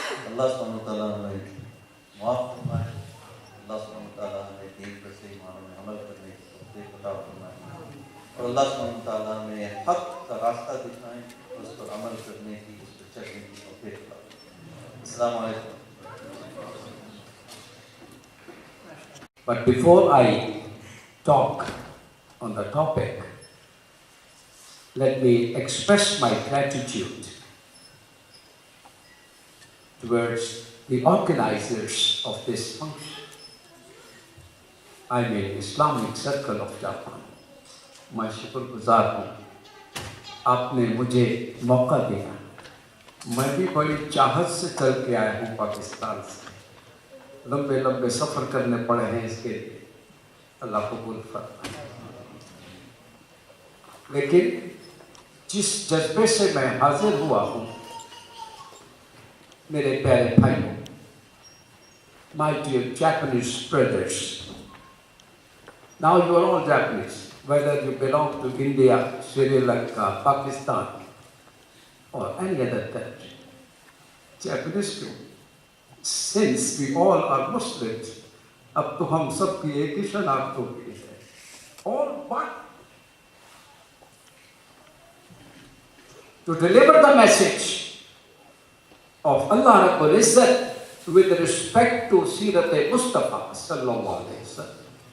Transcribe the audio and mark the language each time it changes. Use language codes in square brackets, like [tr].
[ur] اللہ سبحانہ وتعالیٰ ہمیں معاف فرمائے, اللہ سبحانہ وتعالیٰ ہمیں دین پر صحیح معنوں میں عمل کرنے کی توفیق عطا فرمائے, اور اللہ سبحانہ وتعالیٰ ہمیں حق کا راستہ دکھائیں, اس پر عمل کرنے کی, اس پر چلنے کی توفیق عطا فرمائے. السلام علیکم. [en] But before I talk on the topic, let me express my gratitude towards the organizers of this function. I mean Islamic Circle of Japan. [ur] میں شکر گزار ہوں آپ نے مجھے موقع دیا. میں بھی بڑی چاہت سے چل کے آیا ہوں پاکستان سے, لمبے لمبے سفر کرنے پڑے ہیں اس کے لیے, اللہ قبول فرمائے. لیکن جس جذبے سے میں حاضر ہوا ہوں میرے پیارے بھائیوں, [en] my dear Japanese brothers, now you are all Japanese, whether you belong to India, Sri Lanka, Pakistan or any other country. Japanese too. Since we all are Muslims, [ur] اب تو ہم سب کی ایک ہی شناخت ہو گئی ہے. [en] All but to deliver the message of Allah Rabbul Izzat with respect to Sirat Mustafa sallallahu alayhi wa sallam.